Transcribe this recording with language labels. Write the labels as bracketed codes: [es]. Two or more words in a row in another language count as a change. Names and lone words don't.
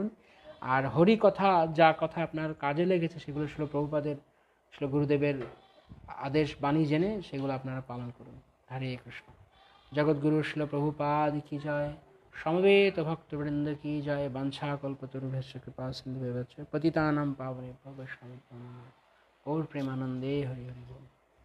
[bn] আর হরি কথা, যা কথা আপনার কাজে লেগেছে, সেগুলো শ্রীল গুরুদেবের আদেশ বাণী জেনে সেগুলো আপনারা পালন করুন। হরে কৃষ্ণ। জগৎগুরু শ্রীল প্রভুপাদ কি জয়, সমবেত ভক্তবৃন্দ কি জয়। [sa] বাঞ্ছা কল্পতরুভ্যশ্চ কৃপা সিন্ধুভ্যশ্চ পতিতানাং পাবনেভ্যো বৈষ্ণবেভ্যো নমো। [bn] গৌর প্রেমানন্দে হরি হরি বল।